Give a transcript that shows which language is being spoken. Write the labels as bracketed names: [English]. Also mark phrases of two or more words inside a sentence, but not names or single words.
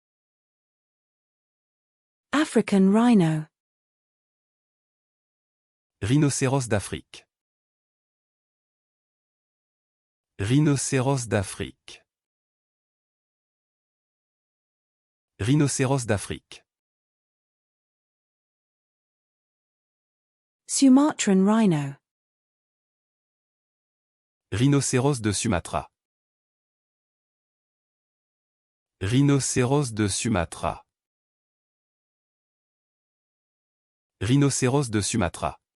[English] African rhino. [French] Rhinocéros d'Afrique. Rhinocéros d'Afrique. Rhinocéros d'Afrique. [English] Sumatran rhino. [French] Rhinocéros de Sumatra. Rhinocéros de Sumatra. Rhinocéros de Sumatra.